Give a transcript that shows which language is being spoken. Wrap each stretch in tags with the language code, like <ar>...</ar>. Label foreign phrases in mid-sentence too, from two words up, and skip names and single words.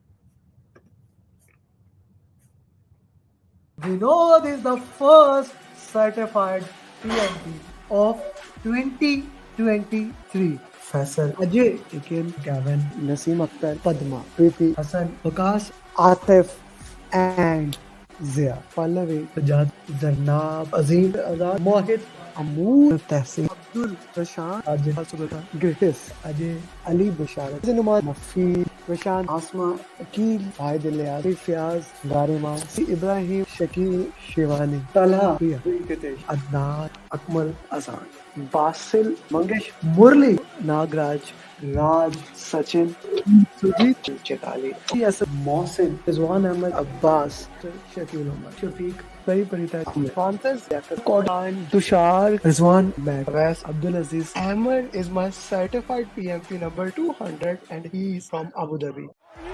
<en>Vinod is the first certified PMP of 2023. Faisal, Ajay, Ikin, Gavin, Naseem Akhtar, Padma, Preeti, Hassan, Vikas, Atif, and Zia. Pallavi, Sajad, Zarnab, Azim, Azad, Mohit, Amoor, Tehsin, Abdul, Prashant, Ajay, Subata, Gritis, Ajay, Ali Basharat, Zinuman, Mafid, Prashant, Asma, Akil, Fahid Ilyas, Fiaz, Garima, Ibrahim, Shakil, Shivani, Talha, Priya, Venkatesh, Adnan, Akmal, Azad, Basil, Mangesh, Murli, Nagraj, Raj, Sachin, Sujit, Chekali, yes, Mohsin, Rizwan Ahmed, Abbas, Shakil Umar, Shafiq, Very Parita, Francis, Kodan, Tushar, Rizwan, Wes, Abdul Aziz. Amer is my certified PMP number 200 and he is from Abu Dhabi.</en>